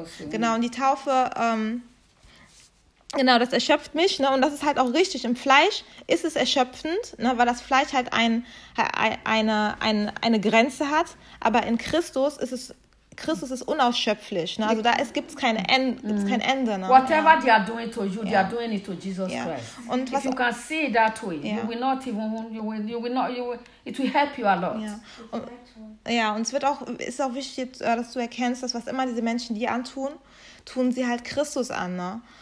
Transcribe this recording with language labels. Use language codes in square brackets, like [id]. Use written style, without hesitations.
[de] Genau, und die Taufe, genau, das erschöpft mich, ne? Und das ist halt auch richtig. Im Fleisch ist es erschöpfend, ne? Weil das Fleisch halt eine Grenze hat, aber in Christus ist es. Christus ist unausschöpflich. Ne? Also da gibt es kein Ende. Ne? [en] Whatever they are doing to you, they are doing it to Jesus Christ. Und if you can see it that way, it will help you a lot. [de] Und es wird auch, ist auch wichtig, dass du erkennst, dass was immer diese Menschen dir antun, tun sie halt Christus an. Ne?